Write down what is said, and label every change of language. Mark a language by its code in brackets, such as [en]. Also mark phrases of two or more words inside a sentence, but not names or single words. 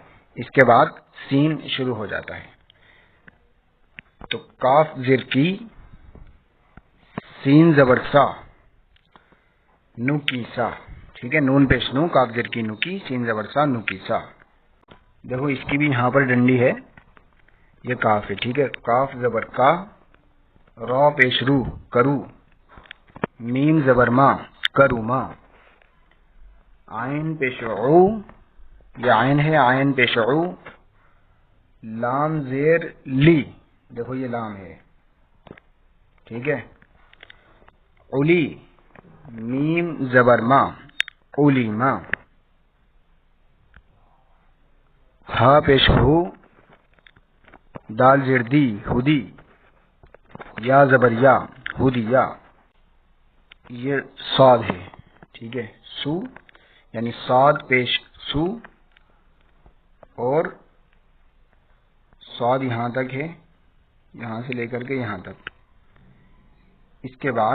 [ur] اس کے بعد سین شروع ہو جاتا ہے. تو کاف زیر کی، سین زبر سا، نو کی سا. ٹھیک ہے. نون پیش نو، کاف زیر کی نو کی، سین زبر سا، نو کی سا. دیکھو اس کی بھی یہاں پر ڈنڈی ہے، یہ کاف ہے. ٹھیک ہے. کاف زبر کا، را پیش رو کرو، میم زبر ما کرو ما، عین پیش عو، یہ عین ہے، عین پیش عو، لام زیر لی. دیکھو یہ لام ہے. ٹھیک ہے. اولی، میم زبر ما اولی ما، ہا پیش ہو، دال زیر دی ہدی، یا زبر یا ہدی یا، یہ صاد ہے. ٹھیک ہے. سو یعنی صاد پیش سو، اور صاد یہاں تک ہے، یہاں سے لے کر کے یہاں تک.